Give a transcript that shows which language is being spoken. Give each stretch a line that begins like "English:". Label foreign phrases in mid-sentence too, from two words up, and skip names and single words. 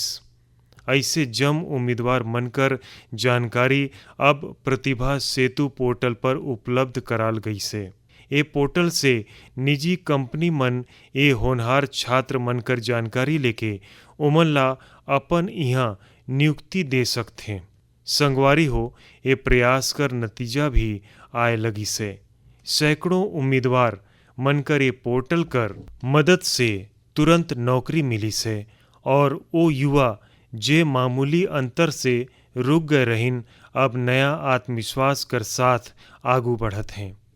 Surgujia: ऐसे जम उम्मीदवार मनकर जानकारी अब प्रतिभा सेतु पोर्टल पर उपलब्ध कराल गई से। ए पोर्टल से निजी कंपनी मन ए होनहार छात्र मनकर जानकारी लेके ओमन ला अपन यहाँ नियुक्ति दे सकथे। संगवारी हो, ए प्रयास कर नतीजा भी आए लगी से। सैकड़ों उम्मीदवार मनकर ए पोर्टल कर मदद से तुरंत नौकरी मिली से, और वो युवा जे मामूली अंतर से रुक गए रहिन, अब नया आत्मविश्वास कर साथ आगू बढ़त हैं।